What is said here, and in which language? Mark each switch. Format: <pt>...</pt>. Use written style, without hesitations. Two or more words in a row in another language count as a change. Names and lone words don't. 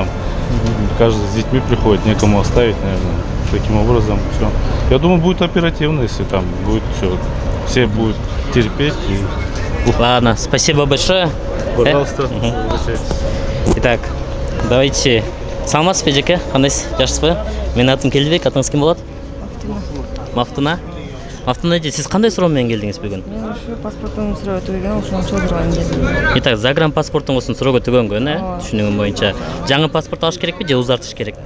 <ru>Каждый с детьми приходит, некому оставить, наверное. Таким образом, все. Я думаю, будет оперативно, если там будет все будут терпеть. Ладно, спасибо большое. Пожалуйста. Итак, давайте.</ru> <ky>Саламатсыз бе жеке, кандайсыз, жакшысызбы? Менин атым Келдибек, атыңыз ким болот? Мафтуна. Мафтуна эже, сиз кандай суроо менен келдиңиз бүгүн? Мен ушу паспортумду суроо түгөн, ошону чогулган келдим. Итак, загранпаспортуңуздун суроого түгөнгөн, түшүнүгүм боюнча. Жаңы паспорт алыш керекпи же узартыш керекпи?</ky>